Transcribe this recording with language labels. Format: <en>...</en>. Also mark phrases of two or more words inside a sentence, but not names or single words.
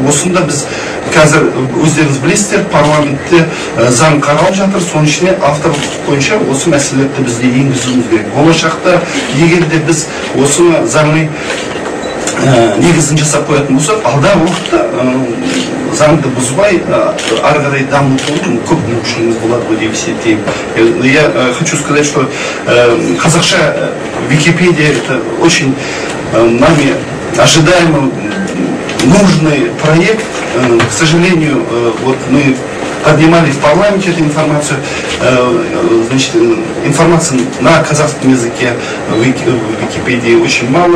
<kk>Осында біз қазір өздеріңіз білесіздер, парламентте заң қаралып жатыр, соның ішіне автор бойынша осы мәселелерді бізде енгізуіміз керек. Болашақта егер де біз осы заңның негізін жасап қоятын болсақ, алдағы уақытта заңды бұзбай ары қарай дамытудың көп мүмкіншілігіміз болады деп есептеймін.</kk> <ru>Я хочу сказать, что қазақша Википедия это очень нами ожидаемый нужный проект. К сожалению, вот мы поднимали в парламенте эту информацию. Значит, информации на казахском языке в Википедии очень мало.</ru>